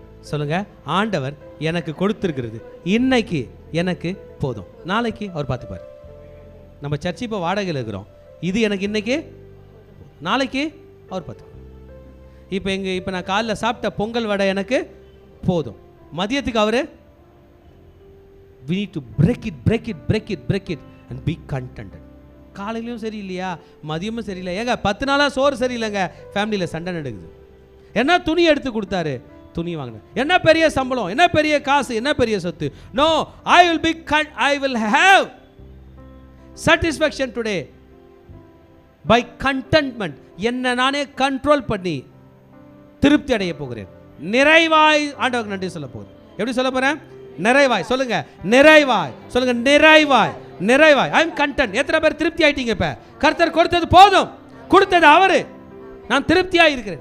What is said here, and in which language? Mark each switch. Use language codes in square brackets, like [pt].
[ta] சொல்லுங்க, ஆண்டவர் எனக்கு கொடுத்துருக்கிறது இன்னைக்கு எனக்கு போதும், நாளைக்கு அவர் பார்த்துப்பார். நம்ம சர்ச்சு இப்போ வாடகையில் இருக்கிறோம், இது எனக்கு இன்னைக்கு, நாளைக்கு அவர் பார்த்துப்பார். இப்போ நான் காலைல சாப்பிட்ட பொங்கல் வடை எனக்கு போதும், மதியத்துக்கு அவர். [en] we need to break it and be contented. [ta] காலையிலையும் சரி இல்லையா, மதியமும் சரியில்லை, ஏங்க 10 நாளாக சோறு சரியில்லைங்க, ஃபேமிலியில் சண்டை நடக்குது. என்ன துணி எடுத்து கொடுத்தாரு, துணி வாங்கினேன், என்ன பெரிய சம்பளம், என்ன பெரிய காசு, என்ன பெரிய சொத்து. [en] No, I will have satisfaction today by contentment. [ta] என்ன நானே கண்ட்ரோல் பண்ணி திருப்தி அடைய போகிறேன். நிறைவாய் ஆண்டவருக்கு நன்றி சொல்ல போகிறேன். எப்படி சொல்ல போறேன்? நிறைவாய். சொல்லுங்க, நிறைவாய். சொல்லுங்க, நிறைவாய். நிறைவாய். [en] I am content. [ta] எத்தனை பேர் திருப்தி ஆயிட்டீங்க? இப்ப கர்த்தர் கொடுத்தது போதும், கொடுத்தது அவரு, நான் திருப்தியா இருக்கிறேன்.